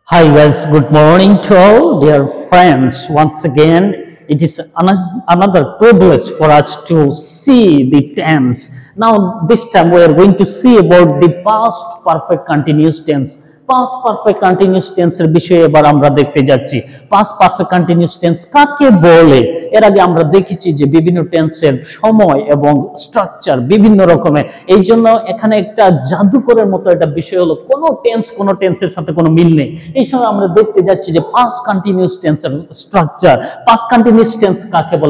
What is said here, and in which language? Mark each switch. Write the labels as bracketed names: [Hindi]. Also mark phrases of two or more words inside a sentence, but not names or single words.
[English] Hi guys, good morning to all dear friends. Once again, it is another privilege for us to see the tense. Now, this time we are going to see about the past perfect continuous tense. Past perfect continuous tense [Bangla] এর বিষয়ে এবার আমরা দেখতে যাচ্ছি। [English] Past perfect continuous tense [Bangla] কাকে বলে? এর আগে আমরা দেখেছি যে বিভিন্ন টেন্সের সময় এবং স্ট্রাকচার বিভিন্ন রকমের। এই জন্য এখানে একটা জাদুকরের মতো একটা বিষয় হলো কোনো টেন্সের সাথে কোনো মিল নেই। এই সময় আমরা দেখতে যাচ্ছি যে [English] past continuous tense [Bangla] স্ট্রাকচার। [English] past continuous tense [Bangla] কাকে বলে?